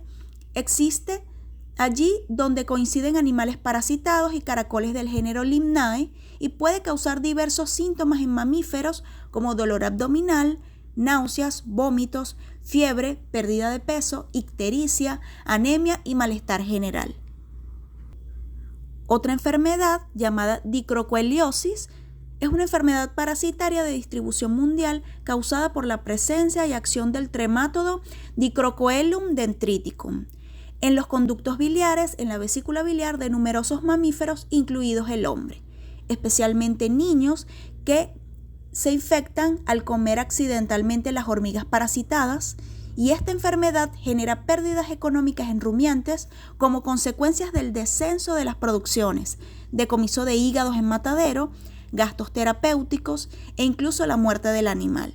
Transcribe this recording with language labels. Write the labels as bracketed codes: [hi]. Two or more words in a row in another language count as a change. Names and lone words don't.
[es] Existe allí donde coinciden animales parasitados y caracoles del género Limnae, y puede causar diversos síntomas en mamíferos como dolor abdominal, náuseas, vómitos, fiebre, pérdida de peso, ictericia, anemia y malestar general. Otra enfermedad llamada dicrocoeliosis es una enfermedad parasitaria de distribución mundial causada por la presencia y acción del tremátodo Dicrocoelum dendriticum en los conductos biliares, en la vesícula biliar de numerosos mamíferos, incluidos el hombre, especialmente niños que se infectan al comer accidentalmente las hormigas parasitadas, y esta enfermedad genera pérdidas económicas en rumiantes como consecuencias del descenso de las producciones, decomiso de hígados en matadero, gastos terapéuticos e incluso la muerte del animal.